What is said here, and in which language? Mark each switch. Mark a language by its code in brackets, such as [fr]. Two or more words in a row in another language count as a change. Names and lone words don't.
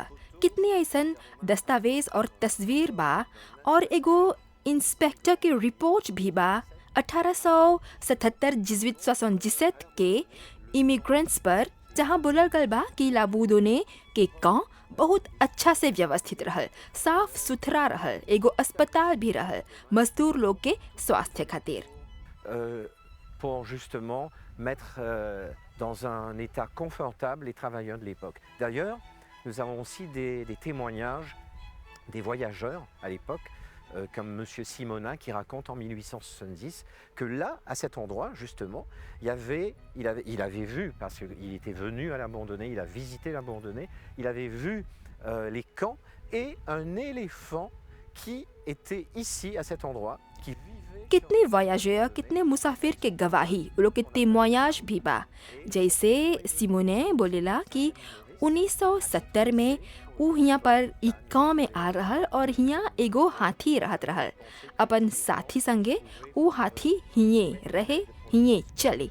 [bho] कितने ऐसन दस्तावेज और तस्वीर बा और एगो इंस्पेक्टर के रिपोर्ट भी बा 1877 के इमिग्रेंट्स पर, जहाँ बोलल गल बा कि लाबूदोने के गांव बहुत अच्छा से व्यवस्थित रहल, साफ सुथरा रहल, एगो अस्पताल भी रहल मजदूर लोग के स्वास्थ्य खातिर। [fr] Pour justement mettre dans un état confortable les travailleurs de l'époque. D'ailleurs, nous avons aussi des témoignages des voyageurs à l'époque, comme Monsieur Simonin qui raconte en 1870 que là, à cet endroit justement, il avait vu, parce qu'il était venu à l'Abandonné, il a visité l'Abandonné, il avait vu les camps et un éléphant qui était ici à cet endroit, qui vivait. [bho] कितने वायाजर, कितने मुसाफिर के गवाही, वो लोग के témoignage भी बा। जैसे सिमोने बोलेला कि 1970 में वो यहाँ पर एक गाँव में आ रहल और यहाँ एगो हाथी रहत रहल। अपन साथी संगे वो हाथी हिये रहे, हिये चले।